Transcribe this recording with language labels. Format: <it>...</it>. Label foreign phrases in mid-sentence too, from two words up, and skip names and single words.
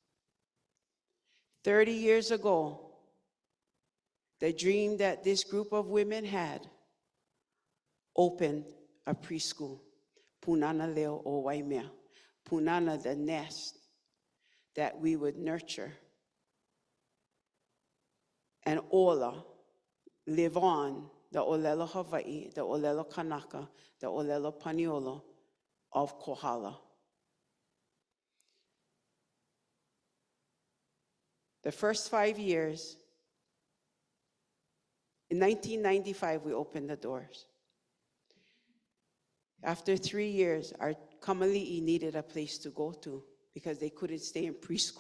<en>30 years ago, the dream that this group of women had opened a preschool, Punana Leo o Waimea, Punana, the nest that we would nurture, and Ola, live on the</en> <haw>ʻōlelo Hawaii,</haw> <en>the</en> <haw>ʻōlelo Kanaka,</haw> <en>the</en> <haw>ʻōlelo Paniolo</haw> <en>of Kohala. The first 5 years, in 1995, we opened the doors. After 3 years, our kamali'i needed a place to go to because they couldn't stay in preschool.</en>